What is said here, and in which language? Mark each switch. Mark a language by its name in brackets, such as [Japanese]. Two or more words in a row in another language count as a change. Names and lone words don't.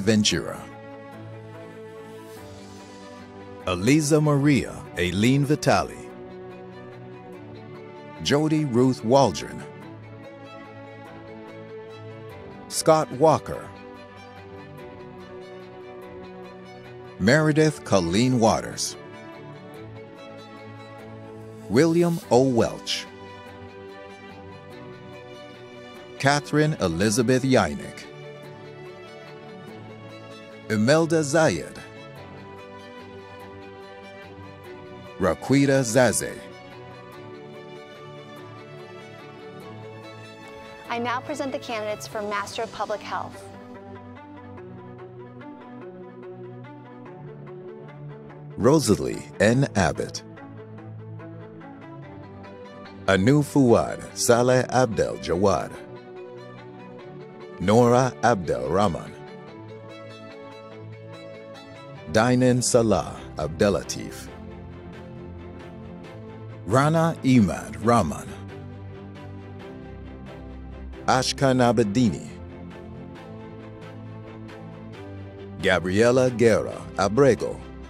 [English] Ventura, Eliza Maria Aileen Vitale, Jody Ruth Waldron, Scott Walker, Meredith Colleen Waters, William O. Welch, Catherine Elizabeth Yeinik, Imelda Zayed, Raquita Zaze. I now present the candidates for Master of Public Health. Rosalie N. Abbott, Anu Fuad Saleh Abdel Jawad, Nora Abdel Rahman, Dainan Salah Abdelatif, Rana Imad Rahman, Ashkan Abedini, Gabriela Guerra Abrego,